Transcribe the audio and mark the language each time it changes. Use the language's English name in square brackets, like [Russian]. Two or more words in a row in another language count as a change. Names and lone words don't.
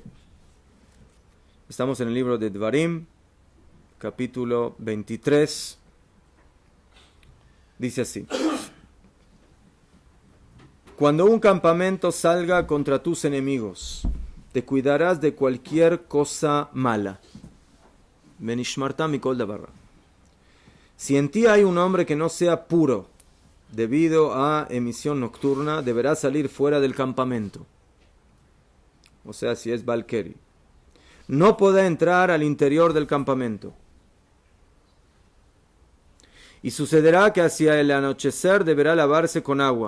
[Spanish] Estamos en el libro de Dvarim, capítulo 23. Dice así: cuando un campamento salga contra tus enemigos, te cuidarás de cualquier cosa mala. [Hebrew] ונשמרת מכל דבר. [Spanish] Si en ti hay un hombre que no sea puro debido a emisión nocturna, deberá salir fuera del campamento. O sea, si es Balkeri. No podrá entrar al interior del campamento. Y sucederá que hacia el anochecer deberá lavarse con agua.